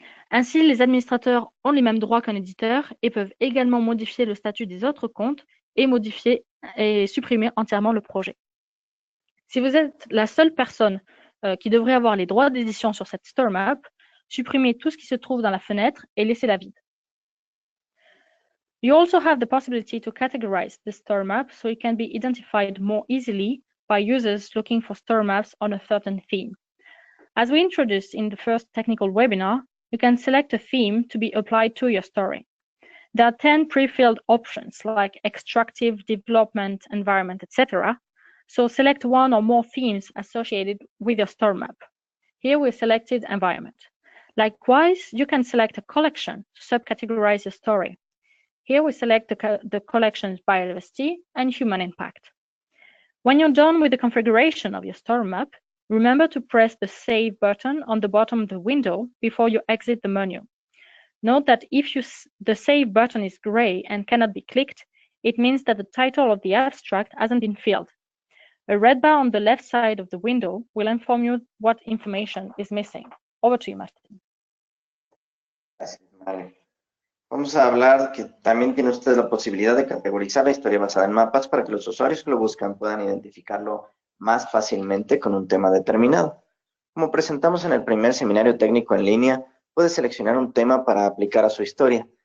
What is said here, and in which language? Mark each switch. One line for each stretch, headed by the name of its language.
French: Ainsi, les administrateurs ont les mêmes droits qu'un éditeur et peuvent également modifier le statut des autres comptes et modifier et supprimer entièrement le projet. Si vous êtes la seule personne qui devrait avoir les droits d'édition sur cette story map, supprimez tout ce qui se trouve dans la fenêtre et laissez-la vide.
English: You also have the possibility to categorize the story map so it can be identified more easily by users looking for story maps on a certain theme. As we introduced in the first technical webinar, you can select a theme to be applied to your story. There are 10 pre-filled options like extractive, development, environment, etc. So select one or more themes associated with your story map. Here we selected environment. Likewise, you can select a collection to subcategorize your story. Here we select the collections Biodiversity and Human Impact. When you're done with the configuration of your story map, remember to press the Save button on the bottom of the window before you exit the menu. Note that if the Save button is gray and cannot be clicked, it means that the title of the abstract hasn't been filled. A red bar on the left side of the window will inform you what information is missing. Over to you, Martin.
Spanish: Gracias, Mari. Vamos a hablar que también tiene usted la posibilidad de categorizar la historia basada en mapas para que los usuarios que lo buscan puedan identificarlo más fácilmente con un tema determinado. Como presentamos en el primer seminario técnico en línea, puede seleccionar un tema para aplicar a su historia.